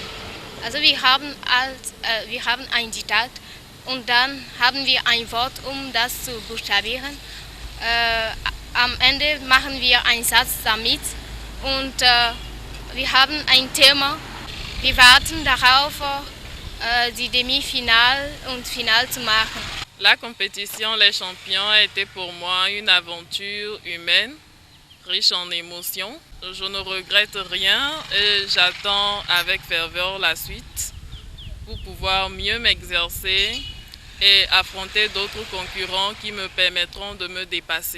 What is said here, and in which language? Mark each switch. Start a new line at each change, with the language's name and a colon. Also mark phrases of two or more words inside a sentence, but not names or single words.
German: Also wir haben ein Diktat und dann haben wir ein Wort, um das zu buchstabieren. Am Ende machen wir einen Satz damit und wir haben ein Thema. Wir warten darauf, die Demi-Finale und Finale zu machen.
French: La compétition Les Champions a été pour moi une aventure humaine, riche en émotions. Je ne regrette rien et j'attends avec ferveur la suite pour pouvoir mieux m'exercer et affronter d'autres concurrents qui me permettront de me dépasser.